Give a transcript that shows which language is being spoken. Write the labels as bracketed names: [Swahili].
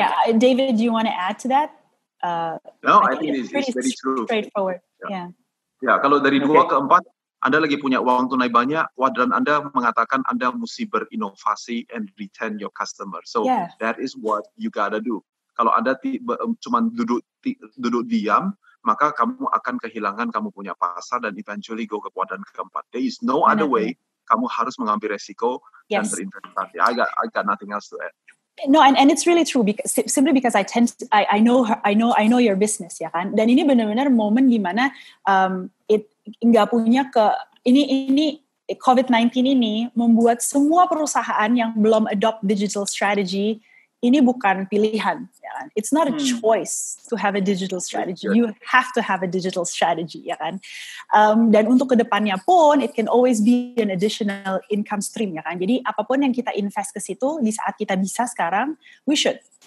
[English] Yeah, David, do you want to add to that? No, I think it's very true. Straightforward. Yeah. [Indonesian] Ya, kalau dari 2 ke 4, Anda lagi punya uang tunai banyak, kuadran Anda mengatakan Anda mesti berinovasi [English] and retain your customer. So that is what you gotta do. [Indonesian] Kalau Anda cuma duduk diam, maka kamu akan kehilangan kamu punya pasar dan [English] eventually go [Indonesian] ke kuadran keempat. [English] There is no other way. [Indonesian] Kamu harus mengambil resiko dan berinvestasi. [English] I got nothing else to add. No, and it's really true simply because I know your business, [Indonesian] ya kan. Dan ini benar-benar momen gimana nggak punya ini COVID-19 ini membuat semua perusahaan yang belum [English] adopt digital strategy [Indonesian] ini bukan pilihan, ya kan? [English] It's not a choice to have a digital strategy. You have to have a digital strategy, ya kan? [Indonesian] Dan untuk kedepannya pun, [English] it can always be an additional income stream, ya kan? [Indonesian] Jadi apapun yang kita invest ke situ di saat kita bisa sekarang, [English] we should.